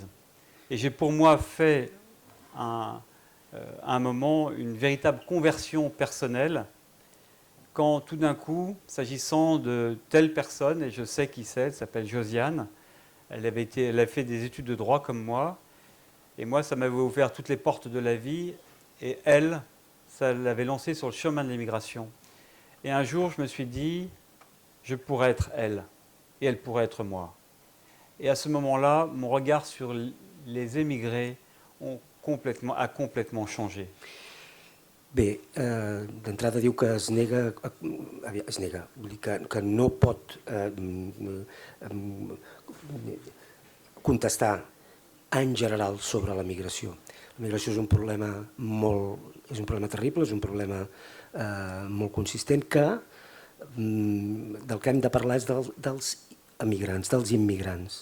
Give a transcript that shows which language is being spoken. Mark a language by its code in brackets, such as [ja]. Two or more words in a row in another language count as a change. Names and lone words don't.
[fr] Et j'ai pour moi fait à un moment une véritable conversion personnelle quand tout d'un coup, s'agissant de telle personne, et je sais qui c'est, elle s'appelle Josiane, elle a fait des études de droit comme moi, et moi ça m'avait ouvert toutes les portes de la vie, et elle, ça l'avait lancée sur le chemin de l'immigration. Et un jour, je me suis dit, je pourrais être elle, et elle pourrait être moi. Et à ce moment-là, mon regard sur les émigrés a complètement changé. [ca] Bé, d'entrada diu que es nega, vull dir que no pot contestar en general sobre la migració. La migració és un problema terrible, és un problema molt consistent del que hem de parlar és dels emigrants, dels immigrants.